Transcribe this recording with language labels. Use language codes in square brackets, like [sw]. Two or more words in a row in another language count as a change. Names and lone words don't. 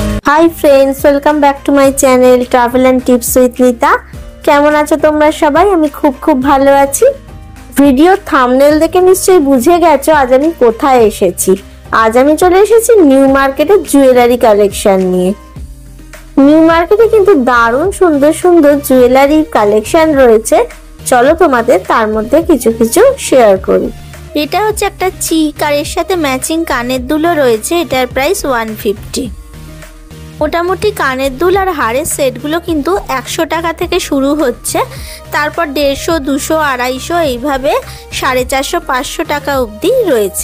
[en] Hi friends welcome back to my channel Travel and Tips with Nita. [bn] কেমন আছো তোমরা সবাই? আমি খুব খুব ভালো আছি। [en] video thumbnail [bn] দেখে নিশ্চয়ই বুঝে গেছো আজ আমি কোথায় এসেছি। আজ আমি চলে এসেছি নিউ মার্কেটে [en] jewellery collection [bn] নিয়ে। নিউ মার্কেটে কিন্তু দারুণ সুন্দর সুন্দর [en] jewellery collection [bn] রয়েছে। চলো তোমাদের তার মধ্যে কিছু কিছু শেয়ার করি। এটা হচ্ছে একটা চিক আর এর সাথে ম্যাচিং কানের দুলও রয়েছে। এটার প্রাইস 150। মোটামুটি কানের দুল আর হারের সেটগুলো কিন্তু 100 টাকা থেকে শুরু হচ্ছে, তারপর 150, 200, 250 এইভাবে 450, 500 টাকা অবধি রয়েছে।